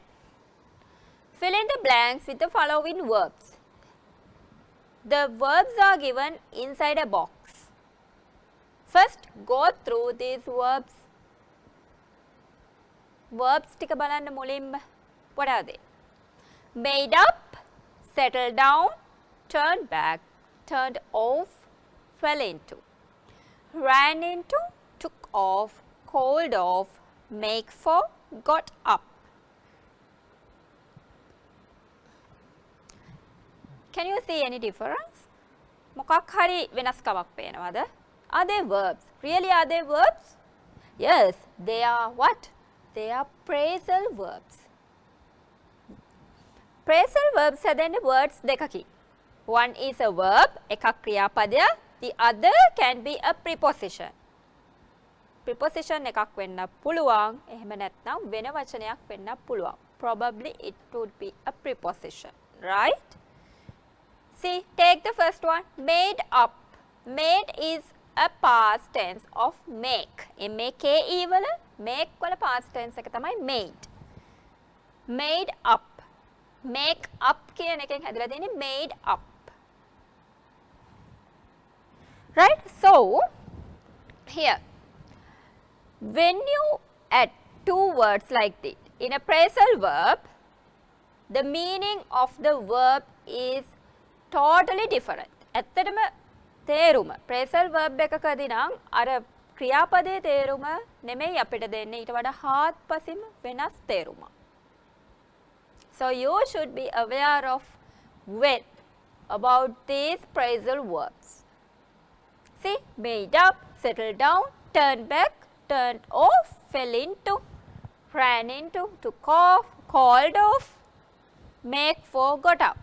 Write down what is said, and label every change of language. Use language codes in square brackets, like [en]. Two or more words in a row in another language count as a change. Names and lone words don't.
[en] Fill in the blanks with the following verbs. The verbs are given inside a box. First, go through these verbs. [si] Verbs ටික බලන්න මුලින්ම. [en] What are they? Made up, settled down, turned back, turned off, fell into, ran into, took off, called off, make for, got up. Can you see any difference? [si] මොකක් හරි වෙනස්කමක් පේනවද? [en] Are they verbs? Really, are they verbs? Yes, they are what? They are phrasal verbs. Phrasal verbs හැදෙන්නේ words දෙකකින්. One is a verb, [si] එකක් ක්‍රියාපදය. [en] The other can be a preposition. [si] Preposition එකක් වෙන්න පුළුවන්. එහෙම නැත්නම් වෙන වචනයක් වෙන්න පුළුවන්. [en] Probably it would be a preposition, right? See, take the first one. Made up. Made is a past tense of make. [si] M-A-K-E වල make වල [en] past tense [si] එක තමයි made. [en] Made up. Make up [si] කියන එකෙන් හැදලා තියෙන්නේ [en] made up. Right? So, here, when you add two words like this in a phrasal verb, the meaning of the verb is totally different. [si] ඇත්තටම තේරුම [en] phrasal verb [si] එකකදී නම් අර ක්‍රියාපදයේ තේරුම නෙමෙයි අපිට දෙන්නේ ඊට වඩා හාත්පසින්ම වෙනස් තේරුමක්. [en] So you should be aware of about these phrasal verbs. See, made up, settled down, turned back, turned off, fell into, ran into, took off, called off, make for, got up.